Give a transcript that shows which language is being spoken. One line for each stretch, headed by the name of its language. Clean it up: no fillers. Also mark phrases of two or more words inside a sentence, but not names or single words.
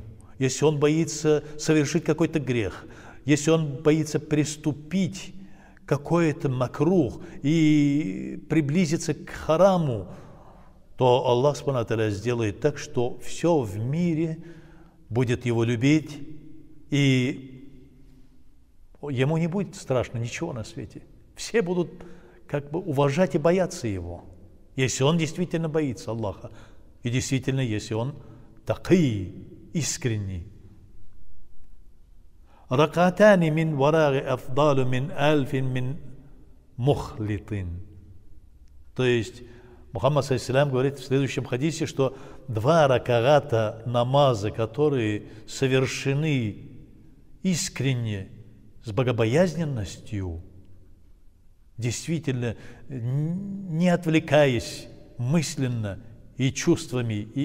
Russian: Если он боится совершить какой-то грех, если он боится приступить какой-то макрух и приблизиться к хараму, то Аллах
Arabic: سبحانه وتعالى
Russian: сделает так, что все в мире будет его любить, и ему не будет страшно ничего на свете. Все будут как бы уважать и бояться его, если он действительно боится Аллаха, и действительно, если он такий, искренний.
Arabic: «ركعتان من ورع أفضل من ألف من مخلط».
Russian: То есть Мухаммад саллаллаху говорит в следующем хадисе, что два раката намаза, которые совершены искренне, с богобоязненностью, действительно, не отвлекаясь мысленно и чувствами, и